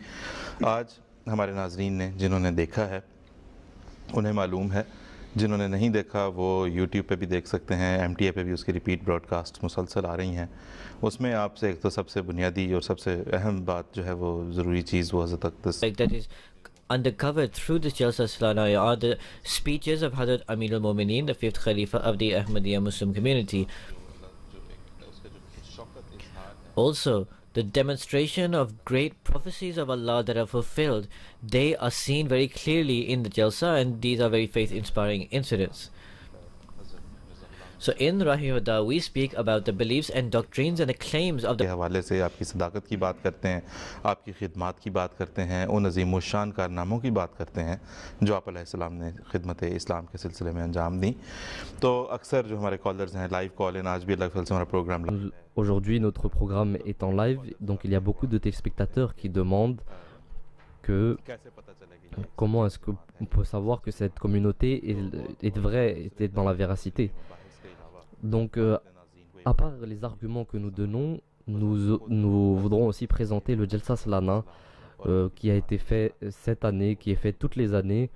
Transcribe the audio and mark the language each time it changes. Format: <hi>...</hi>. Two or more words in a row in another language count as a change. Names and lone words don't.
<ur>آج ہمارے ناظرین نے جنہوں نے دیکھا ہے انہیں معلوم ہے، جنہوں نے نہیں دیکھا وہ یوٹیوب پہ بھی دیکھ سکتے ہیں، MTA پہ بھی اس کی</ur> <en>repeat broadcast</en> <ur>مسلسل آ رہی ہیں. اس میں آپ سے ایک تو سب سے بنیادی اور سب سے اہم بات جو ہے وہ ضروری چیز وہ حضرت اقدس</ur> <en>that is uncovered through the Jalsa Salana are the speeches of Hazrat Amir al-Mu'mineen, the fifth Khalifa of the Ahmadiyya Muslim community. Also, the demonstration of great prophecies of Allah that are fulfilled, they are seen very clearly in the Jalsa, and these are very faith-inspiring incidents. So in Rahi Huda, we speak about the beliefs and doctrines and the claims of</en> <ur>के</ur> <en>the</en> <ur>حوالے سے آپ کی صداقت کی بات کرتے ہیں، آپ کی خدمت کی بات کرتے ہیں، ان عظیم و شان کارناموں کی بات کرتے ہیں جو آپ علیہ السلام نے خدمت اسلام کے سلسلے میں انجام دی. تو اکثر جو ہمارے کالرز ہیں,</ur> <en>live call in,</en> <ur>آج بھی الگ سے ہمارا پروگرام</ur> <fr>Aujourd'hui, notre programme est en live, donc il y a beaucoup de téléspectateurs qui demandent que comment est-ce qu'on peut savoir que cette communauté est vraie, est dans la véracité. Donc, à part les arguments que nous donnons, nous voudrons aussi présenter le Jalsa Salana qui a été fait cette année, qui est fait toutes les années.</fr>